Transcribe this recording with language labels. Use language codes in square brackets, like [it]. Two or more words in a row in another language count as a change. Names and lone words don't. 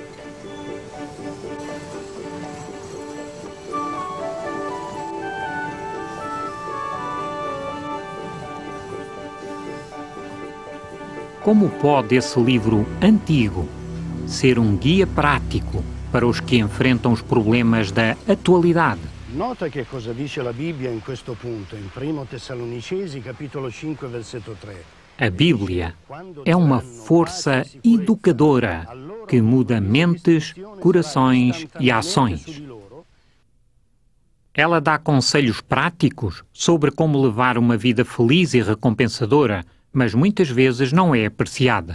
[pt] Como pode esse livro antigo ser um guia prático para os que enfrentam os problemas da atualidade? [it] Nota che cosa dice la Bibbia in questo punto, in 1 Tessalonicesi, capitolo 5, versetto 3. [pt] A Bíblia é uma força educadora que muda mentes, corações e ações. Ela dá conselhos práticos sobre como levar uma vida feliz e recompensadora, mas muitas vezes não é apreciada.